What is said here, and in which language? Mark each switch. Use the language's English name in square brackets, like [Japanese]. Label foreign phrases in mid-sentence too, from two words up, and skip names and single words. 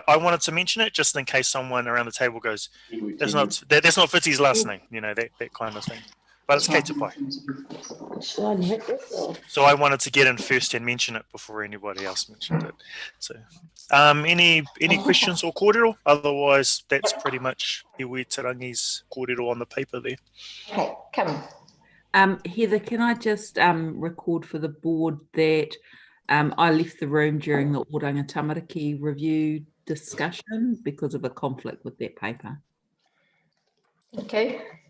[English] I wanted to mention it just in case someone around the table goes, that's not Whitty's last name, that kind of thing. But it's Kate Ppe. So I wanted to get in first and mention it before anybody else mentioned it. So, any questions or kōrero? Otherwise, that's pretty much iwi te rangi's kōrero on the paper there. Okay, come. Heather, can I just record for the board that I left the room during the Oranga Tamariki review discussion because of a conflict with that paper. Thank you.